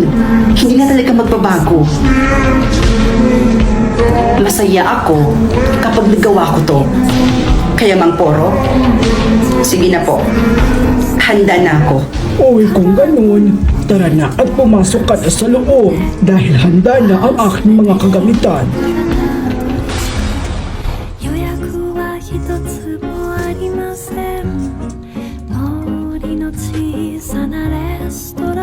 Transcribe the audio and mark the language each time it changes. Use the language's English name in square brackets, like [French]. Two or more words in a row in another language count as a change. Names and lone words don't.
[Filipino] Hindi na talaga magbabago. Masaya ako kapag nagawa ko to. Kaya Mang Poro, sige na po. Handa na ako. O kung ganun, tara na at pumasok ka na sa loob dahil handa na ang aking mga kagamitan. [Japanese] 予約は一つもありません。通りの小さなレスト